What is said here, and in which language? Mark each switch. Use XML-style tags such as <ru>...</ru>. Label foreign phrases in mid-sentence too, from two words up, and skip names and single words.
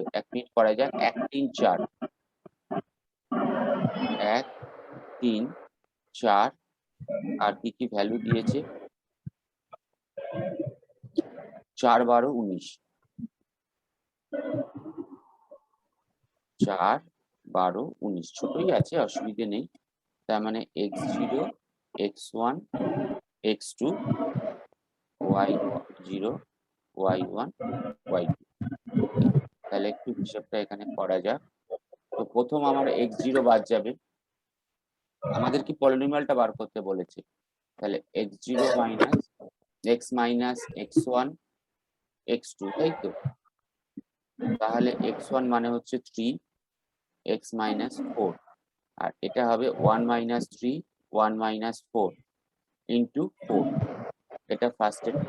<bn>1 মিনিট করা যাক। 1 3 4 1 3 4 আর কি কি ভ্যালু দিয়েছে? 4 12 19, 4 12 19 ছোটই আছে, অসুবিধে নেই। তার মানে x0 x1 x2 y0 y1 y2। তাহলে একটু হিসাবটা এখানে করা যাক। তো প্রথম আমার x0 বাদ যাবে, আমাদের কি পলিনোমিয়ালটা বার করতে বলেছে, তাহলে x0 মাইনাস x মাইনাস x1 x2, তাই তো? তাহলে x1 মানে হচ্ছে 3, x মাইনাস 4, আর এটা হবে 1 মাইনাস 3 1 মাইনাস 4 ইন্টু 4, এটা ফার্স্ট এটা।</bn>